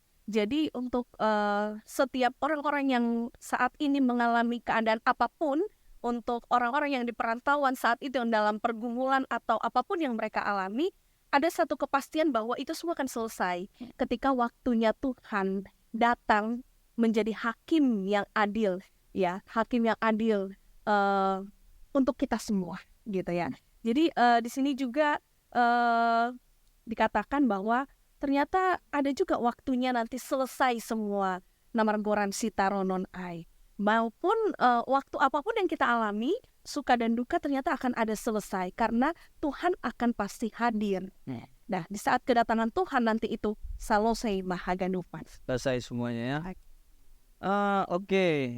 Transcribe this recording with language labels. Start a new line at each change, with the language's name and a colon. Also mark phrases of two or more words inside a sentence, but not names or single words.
Indonesian: Jadi untuk setiap orang-orang yang saat ini mengalami keadaan apapun, untuk orang-orang yang di perantauan saat itu yang dalam pergumulan atau apapun yang mereka alami, ada satu kepastian bahwa itu semua akan selesai ketika waktunya Tuhan datang menjadi hakim yang adil, ya, hakim yang adil untuk kita semua, gitu ya. Jadi di sini juga dikatakan bahwa ternyata ada juga waktunya nanti selesai semua
Batak Simalungun: namargoran sitaronon ai.
Indonesian: Maupun waktu apapun yang kita alami, suka dan duka ternyata akan ada selesai, karena Tuhan akan pasti hadir. Nah, di saat kedatangan Tuhan nanti itu selesai mahaganupan. Selesai semuanya ya. Oke.